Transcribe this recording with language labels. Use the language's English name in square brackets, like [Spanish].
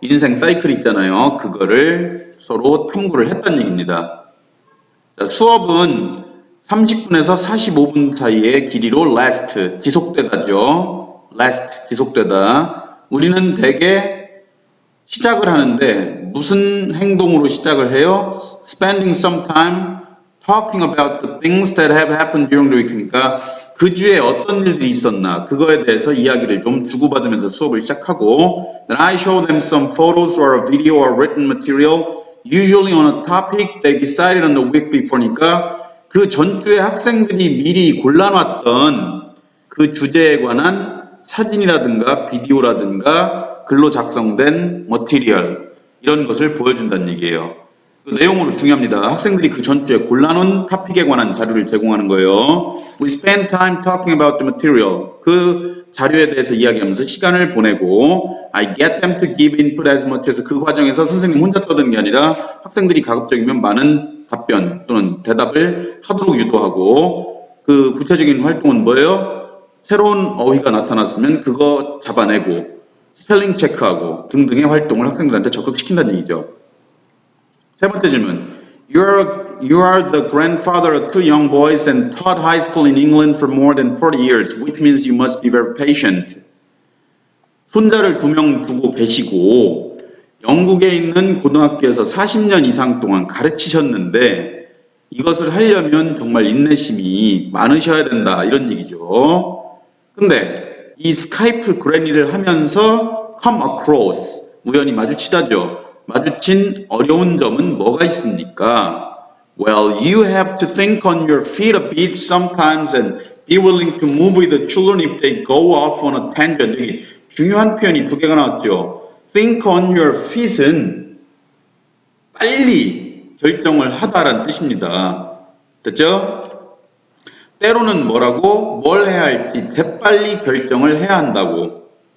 [Korean] 인생 사이클 있잖아요. 그거를 서로 탐구를 했다는 얘기입니다. 자, 수업은 30분에서 45분 사이의 길이로 last, 지속되다죠. last, 지속되다. 우리는 대개 시작을 하는데 무슨 행동으로 시작을 해요? [English] Spending some time talking about the things that have happened during the week. [Korean] 그러니까 그 주에 어떤 일들이 있었나 그거에 대해서 이야기를 좀 주고받으면서 수업을 시작하고 [English] Then I show them some photos or a video or written material usually on a topic they decided on the week before [Korean] 니까 그 전주에 학생들이 미리 골라놨던 그 주제에 관한 사진이라든가 비디오라든가 글로 작성된 머티리얼 이런 것을 보여준다는 얘기예요. 그 내용으로 중요합니다. 학생들이 그 전주에 골라놓은 토픽에 관한 자료를 제공하는 거예요. [English] We spend time talking about the material. [Korean] 그 자료에 대해서 이야기하면서 시간을 보내고 [English] I get them to give input as much as [Korean] 그 과정에서 선생님 혼자 떠드는 게 아니라 학생들이 가급적이면 많은 답변 또는 대답을 하도록 유도하고 그 구체적인 활동은 뭐예요? 새로운 어휘가 나타났으면 그거 잡아내고 스펠링 체크하고 등등의 활동을 학생들한테 적극시킨다는 얘기죠. 세 번째 질문. [English] You are the grandfather of two young boys and taught high school in England for more than 40 years, which means you must be very patient. [Korean] 손자를 2명 두고 계시고 영국에 있는 고등학교에서 40년 이상 동안 가르치셨는데 이것을 하려면 정말 인내심이 많으셔야 된다 이런 얘기죠. 근데 이 스카이프 그래니를 하면서 come across 우연히 마주치다죠. 마주친 어려운 점은 뭐가 있습니까? [English] Well, you have to think on your feet a bit sometimes and be willing to move with the children if they go off on a tangent. [Korean] 여기 중요한 표현이 2개가 나왔죠. [English] Think on your feet [Korean] 은 빨리 결정을 하다라는 뜻입니다. 됐죠? 때로는 뭐라고? 뭘 해야 할지 재빨리 결정을 해야 한다고.